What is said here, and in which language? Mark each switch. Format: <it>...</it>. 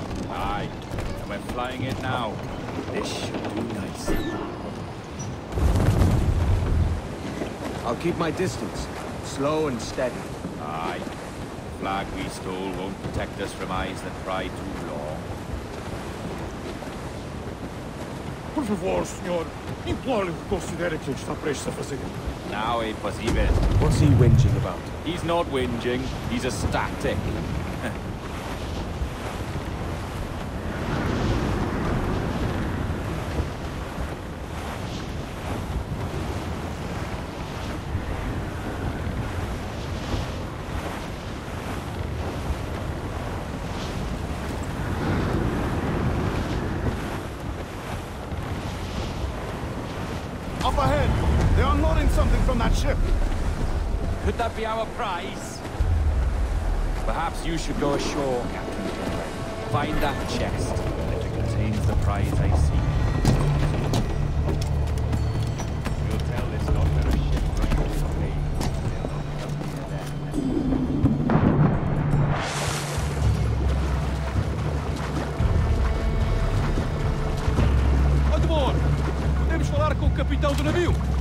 <en>Aye, and we're flying it now. This should do nicely. I'll keep my distance. Slow and steady. Aye. The flag we stole won't protect us from eyes that pry too long.</en> <pt>Por favor, senhor. Imploro-lhe que considere aquilo que está prestes a fazer.</pt> <en>Now</en> <pt>é impossível.</pt> <en>What's he whinging about? He's not whinging, he's ecstatic. Up ahead! They're unloading something from that ship. Could that be our prize? Perhaps you should go ashore, Captain Kenway. Find that chest. It contains the prize I seek. We'll tell this lot that a ship brings us away. Edward!</en> <pt>Podemos falar com o capitão do navio?</pt>